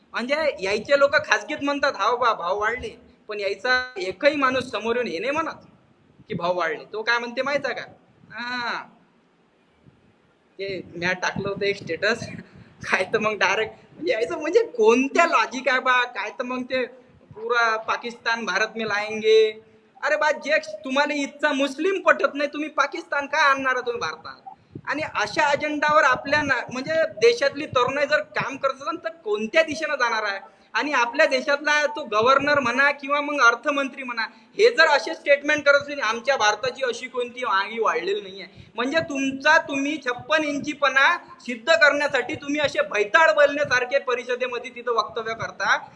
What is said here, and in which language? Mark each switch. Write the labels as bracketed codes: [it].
[mr] म्हणजे यायचे लोक खाजगीत म्हणतात हाव बा भाव वाढले, पण यायचा एकही माणूस समोर येऊन हे नाही म्हणत की भाव वाढले. तो काय म्हणते माहित आहे का? हा, ते म्या टाकलं होतं एक स्टेटस काय तर मग डायरेक्ट म्हणजे यायचं म्हणजे कोणत्या लॉजिक आहे बा काय. तर मग ते [hi] पुरा पाकिस्तान भारत में लाएंगे. [mr] अरे बा, जे तुम्हाला इथचा मुस्लिम पटत नाही तुम्ही पाकिस्तान काय आणणार तुम्ही भारतात? आणि अशा अजेंडावर आपल्या म्हणजे देशातली तरुणाई जर काम करत असेल तर कोणत्या दिशेनं जाणार आहे? आणि आपल्या देशातला तो गव्हर्नर म्हणा किंवा मग अर्थमंत्री म्हणा, हे जर असे स्टेटमेंट करत असेल आमच्या भारताची अशी कोणती महागाई वाढलेली नाही आहे, म्हणजे तुम्ही 56 इंचीपणा सिद्ध करण्यासाठी तुम्ही असे भैताळ बोलण्यासारखे परिषदेमध्ये तिथं वक्तव्य करता.